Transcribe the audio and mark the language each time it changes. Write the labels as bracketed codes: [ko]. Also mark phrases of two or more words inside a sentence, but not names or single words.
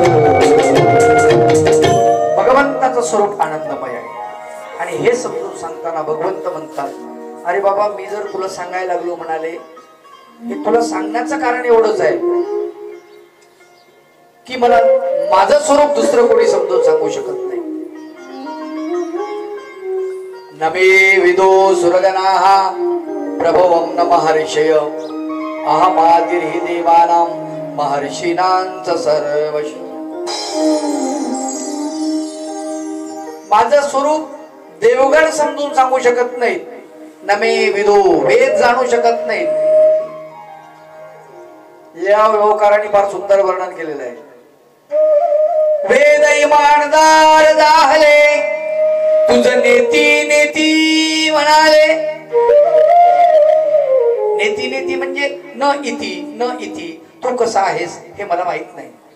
[mr] भगवंताचं स्वरूप आनंदमय आहे. आणि हे समजून सांगताना भगवंत म्हणतात, अरे बाबा मी जर तुला सांगायला लागलो म्हणाले, हे तुला सांगण्याचं कारण एवढंच आहे की मला माझं स्वरूप दुसरं कोणी समजून सांगू शकत नाही. [sa] नमे विदो सुरगणाः प्रभवं न महर्षय, अहमादिर्हि देवानां महर्षीणांच सर्वश. [mr] माझं स्वरूप देवगण समजून सांगू शकत नाहीत. [sa] नमे विदो, [mr] वेद जाणू शकत नाहीत. या व्यवहाराने फार सुंदर वर्णन केलेलं आहे. वेद इमानदार झाले तुझ नेती नेती म्हणाले. नेती नेती म्हणजे [sa] न इति [mr] तू कसा आहेस हे मला माहित नाही.